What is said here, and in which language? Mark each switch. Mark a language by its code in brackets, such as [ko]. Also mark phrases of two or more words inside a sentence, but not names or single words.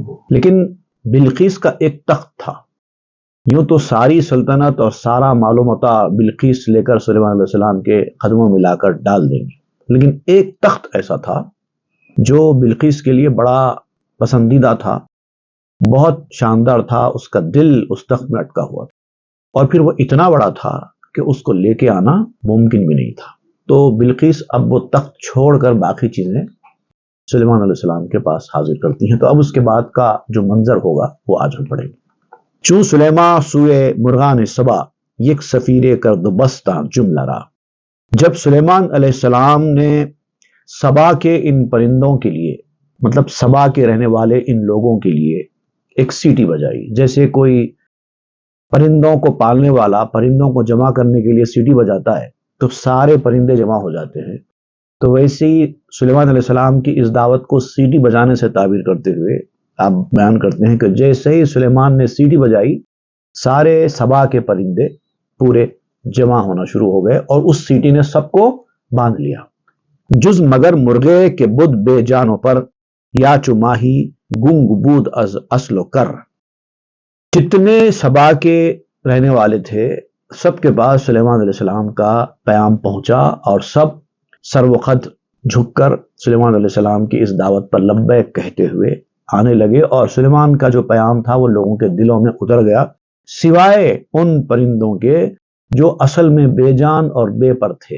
[ur] لیکن بلقیس کا ایک تخت تھا، یوں تو ساری سلطنت اور سارا مال و متاع بلقیس لے کر سلیمان علیہ السلام کے قدموں میں لا کر ڈال دیں گی، لیکن ایک تخت ایسا تھا جو بلقیس کے لیے بڑا پسندیدہ تھا، بہت شاندار تھا، اس کا دل اس تخت میں اٹکا ہوا تھا اور پھر وہ اتنا بڑا تھا کہ اس کو لے کے آنا ممکن بھی نہیں تھا۔ تو بلقیس اب وہ تخت چھوڑ کر باقی چیزیں سلیمان علیہ السلام کے پاس حاضر کرتی ہیں۔ تو اب اس کے بعد کا جو منظر ہوگا وہ آج ہم پڑھیں گے۔ [fa] چون سلیمان سوئے مرغان سبا، یک سفیر کرد بستاں جملہ را۔ [ur] جب سلیمان علیہ السلام نے سبا کے ان پرندوں کے لیے، مطلب سبا کے رہنے والے ان لوگوں کے لیے ایک سیٹی بجائی، جیسے کوئی پرندوں کو پالنے والا پرندوں کو جمع کرنے کے لیے سیٹی بجاتا ہے تو سارے پرندے جمع ہو جاتے ہیں، تو ویسے ہی سلیمان علیہ السلام کی اس دعوت کو سیٹی بجانے سے تعبیر کرتے ہوئے آپ بیان کرتے ہیں کہ جیسے ہی سلیمان نے سیٹی بجائی، سارے سبا کے پرندے پورے جمع ہونا شروع ہو گئے اور اس سیٹی نے سب کو باندھ لیا۔ [fa] جز مگر مرغے کے بدھ بے جانوں پر، یا چو ماہی گنگ بود از اصل و کر۔ [ur] جتنے سبا کے رہنے والے تھے سب کے پاس سلیمان علیہ السلام کا پیام پہنچا اور سب سر و خد جھک کر سلیمان علیہ السلام کی اس دعوت پر لبیک کہتے ہوئے آنے لگے، اور سلیمان کا جو پیام تھا وہ لوگوں کے دلوں میں اتر گیا، سوائے ان پرندوں کے جو اصل میں بے جان اور بے پر تھے۔